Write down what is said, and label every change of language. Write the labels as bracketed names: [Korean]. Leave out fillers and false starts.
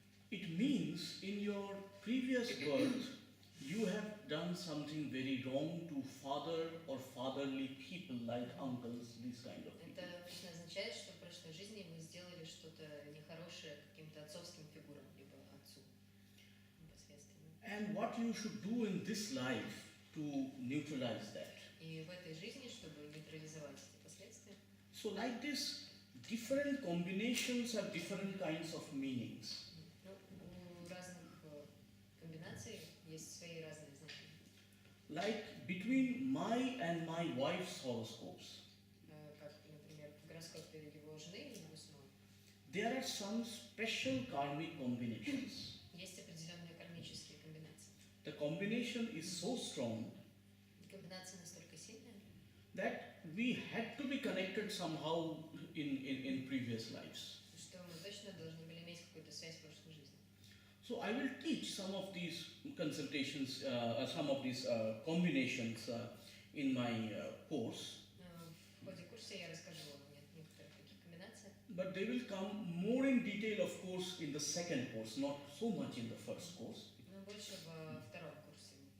[English] It means in your previous birth you have done something very wrong to father or fatherly people like uncles, these kind of people. [Russian] Это обычно означает, что в прошлой жизни вы сделали что-то нехорошее каким-то отцовским фигурам, либо отцу непосредственно. [English] And what you should do in this life to neutralize that. [Russian] И в этой жизни, чтобы нейтрализовать эти последствия, [English] So like this, different combinations have different kinds of meanings. [Russian] ну, у разных комбинаций есть свои разные значения. [English] Like between my and my wife's horoscopes, [Russian] Как, например, в гороскопе его жены и его самой. [English] there are some special karmic combinations. [Russian] Есть определенные кармические комбинации. [English] The combination is so strong [Russian] Комбинация настолько сильная, [English] that we had to be connected somehow in previous lives. [Russian] что мы точно должны были иметь какую-то связь в прошлой жизни. [English] So I will teach some of these consultations, some of these combinations in my course, [Russian] В ходе курса я расскажу вам о некоторых таких комбинациях, [English] but they will come more in detail, of course, in the second course, not so much in the first course. [Russian] но больше во втором курсе